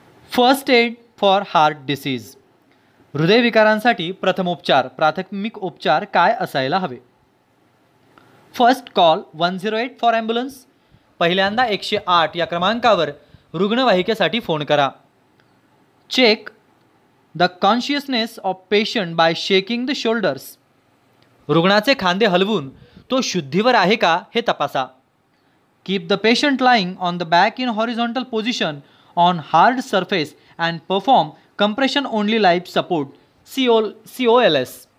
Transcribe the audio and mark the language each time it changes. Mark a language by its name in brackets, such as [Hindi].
[English] First aid for heart disease. [Marathi] हृदयविकारांसाठी प्रथमोपचार, प्राथमिक उपचार काय असायला हवे? [English] First call 108 for ambulance. [Marathi] पहिल्यांदा 108 या क्रमांकावर रुग्णवाहिकेसाठी फोन करा. [English] Check the consciousness of patient by shaking the shoulders. [Marathi] रुग्णाचे खांदे हलवून तो शुद्धीवर आहे का हे तपासा. [English] Keep the patient lying on the back in horizontal position on hard surface and perform compression only life support, COLS.